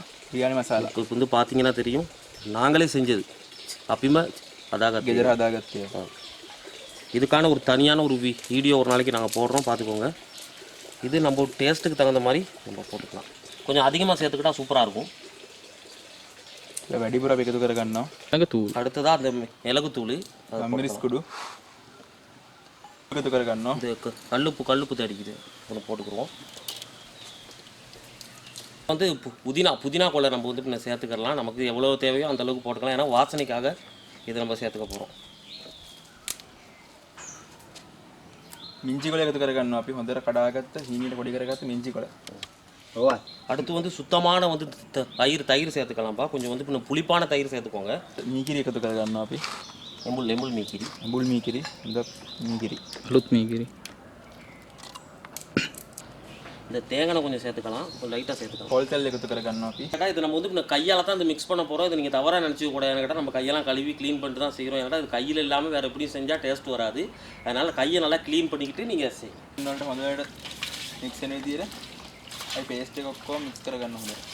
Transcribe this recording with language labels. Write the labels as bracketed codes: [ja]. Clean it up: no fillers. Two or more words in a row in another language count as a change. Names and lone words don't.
[ta] பிரியாணி மசாலா இப்போ வந்து பார்த்தீங்கன்னா தெரியும், நாங்களே செஞ்சது. அப்பயுமே அதாகத்து. இதுக்கான ஒரு தனியான ஒரு வீடியோ ஒரு நாளைக்கு நாங்கள் போடுறோம், பார்த்துக்கோங்க. இது நம்ம டேஸ்ட்டுக்கு தகுந்த மாதிரி நம்ம போட்டுக்கலாம். கொஞ்சம் அதிகமாக சேர்த்துக்கிட்டா சூப்பராக இருக்கும். [si] වැඩිපුර අපි එකතු කරගන්නවා. ළඟතූල්. [ta] அடுத்ததாக அந்த மிளகுத்தூள், [si] මිරිස්කුඩු එකතු කරගන්නවා. [ta] இந்த கல்லுப்பு தடிக்குது ஒன்று போட்டுக்குருவோம். வந்து புதினா கொலை நம்ம வந்து இப்போ சேர்த்துக்கலாம். நமக்கு எவ்வளோ தேவையோ அந்த அளவுக்கு போட்டுக்கலாம். ஏன்னா வாசனைக்காக இதை நம்ம சேர்த்துக்க போகிறோம். [si] මිංචි කොළ එකතු කරගන්නවා. අපි හොඳට කඩාගත්ත හීනියට පොඩි කරගත්ත මිංචි කොළ. [ta] அடுத்து வந்து சுத்தமான வந்து தயிர் சேர்த்துக்கலாம்ப்பா. கொஞ்சம் வந்து இப்போ புளிப்பான தயிர் சேர்த்துக்கோங்க. [si] මීකිරි එකතු කරගන්නවා අපි. එඹුල් මීකිරි. එඹුල් මීකිරි. இந்த මීකිරි. අලුත් මීකිරි. [ta] இந்த தேங்காய் கொஞ்சம் சேர்த்துக்கலாம். கொஞ்சம் லைட்டாக சேர்த்துக்கலாம். [si] පොල් තෙල් එකතු කරගන්නවා අපි. [ta] கேட்டால் இது நம்ம வந்து இப்போ கையால் தான் இந்த மிக்ஸ் பண்ண போகிறோம். இது நீங்கள் தவறாக நினச்சிக்க கூடாது. கேட்டால் நம்ம கையெல்லாம் கழுவி க்ளீன் பண்ணிட்டு தான் செய்கிறோம். ஏன்னா இது கையில் இல்லாமல் வேறு எப்படியும் செஞ்சால் டேஸ்ட் வராது. அதனால் கையை நல்லா க்ளீன் பண்ணிக்கிட்டு நீங்கள் செய்யணும். [si] இன்னொன்று හොඳට මික්ස් වෙන විදියට අපි පේස්ට් එක ඔක්කොම මික්ස් කරගන්න හොඳට.